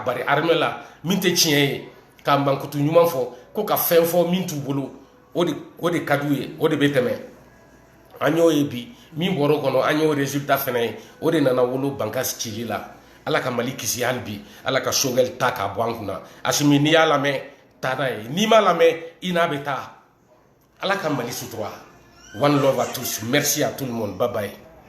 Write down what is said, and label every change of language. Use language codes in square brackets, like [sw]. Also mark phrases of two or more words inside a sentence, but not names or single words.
[bm] bari armée la min tɛ tiɲɛ ye ka mankutu ɲuman fɔ ko ka fɛn fɔ min t'u bolo o de ka d'u ye o de bɛ tɛmɛ an y'o ye bi min bɔra o kɔnɔ an y'o résultat fɛnɛ ye o de nana wolo Bankasi cili la ala ka Mali kisi hali bi ala ka Choguel ta k'a bɔ an kunna Asimi n'i y'a lamɛn taa n'a ye n'i m'a lamɛn i n'a bɛ taa ala ka Mali sutura [en] one love [fr] à tous merci à tout le monde [en] bye bye